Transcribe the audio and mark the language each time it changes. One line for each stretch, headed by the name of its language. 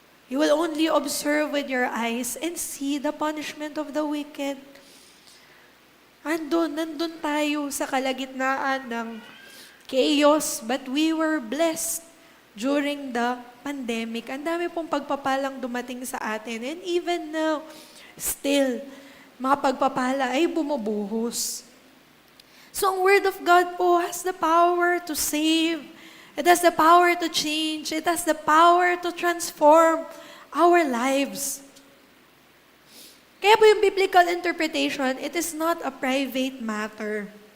English: You will only observe with your eyes and see the punishment of the wicked.
Filipino: Nandun tayo sa kalagitnaan ng
English: chaos, but we were blessed during the pandemic.
Filipino: Ang dami pong pagpapalang dumating sa atin.
English: And even now, still,
Filipino: mga pagpapala ay bumubuhos.
English: So ang Word of God po has the power to save. It has the power to change. It has the power to transform our lives.
Filipino: Kaya po yung
English: biblical interpretation, it is not a private matter.